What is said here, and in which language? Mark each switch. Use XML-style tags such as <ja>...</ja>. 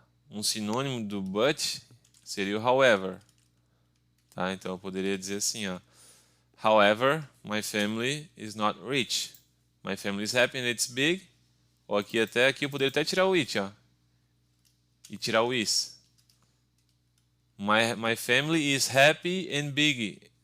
<pt>Um sinônimo do but seria o however. Tá? Então, eu poderia dizer assim, ó.</pt> <en>However, my family is not rich. My family is happy and it's big.</en> <pt>Ou aqui eu poderia até tirar o it, ó. E tirar o is.</pt> <en>My family is happy and big.</en>